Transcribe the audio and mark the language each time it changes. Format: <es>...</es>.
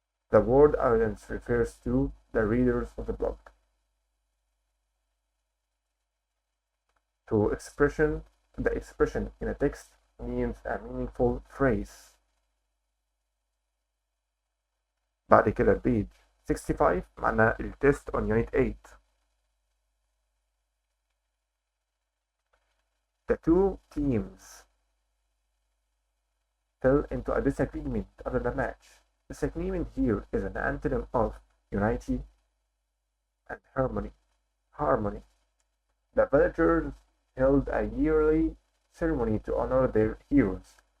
<en>The word audience refers to the readers of the blog. The expression in a text means a meaningful phrase.</en> <ar>بعد كده</ar> <en>page 65</en> <ar>معناها التست</ar> <en>on unit 8. The two teams fell into a disagreement after the match. Disagreement here is an antonym of unity and harmony. The villagers held a yearly ceremony to honor their heroes.</en>